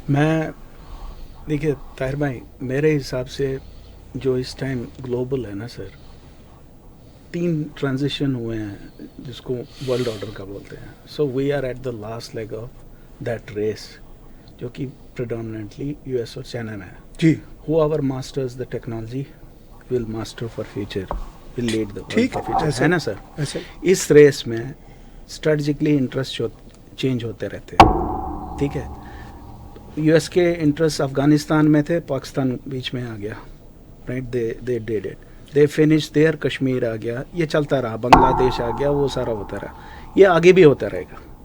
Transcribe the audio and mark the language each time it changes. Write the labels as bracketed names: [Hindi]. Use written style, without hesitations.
[Urdu] میں دیکھیے طاہر بھائی، میرے حساب سے جو اس ٹائم گلوبل ہے نا سر، 3 ٹرانزیشن ہوئے ہیں جس کو ورلڈ آرڈر کا بولتے ہیں. [English] so we are at the last leg of that race, [Urdu] جو کہ پریڈومننٹلی یو ایس اور چائنا میں ہے. جی [English] whoever masters the technology will master for future, will lead the [Urdu] ٹھیک [English] world for future, [Urdu] ہے نا سر؟ ایسا اس ریس میں اسٹریٹجکلی انٹرسٹ چینج ہوتے رہتے ہیں. ٹھیک ہے، یو ایس کے انٹرسٹ افغانستان میں تھے، پاکستان بیچ میں آ گیا، right? [English] they did it, they finish there, [Urdu] Kashmir آ گیا، یہ چلتا رہا، بنگلہ دیش آ گیا، وہ سارا ہوتا رہا، یہ آگے بھی ہوتا رہے گا.